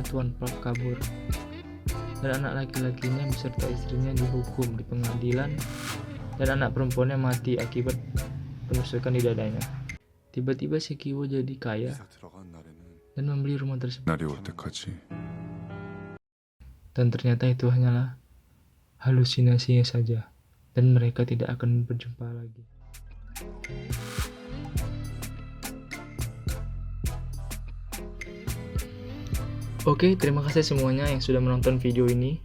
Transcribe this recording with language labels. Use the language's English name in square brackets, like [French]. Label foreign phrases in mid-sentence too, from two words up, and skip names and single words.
[Indonesian] Tuan Park kabur, dan anak laki-lakinya beserta istrinya dihukum di pengadilan, dan anak perempuannya mati akibat penusukan di dadanya. Tiba-tiba si Kiwo jadi kaya dan membeli rumah tersebut. [Korean] 날이 올 때까지 [Indonesian] Dan ternyata itu hanyalah halusinasinya saja, dan mereka tidak akan berjumpa lagi. Oke, terima kasih semuanya yang sudah menonton video ini.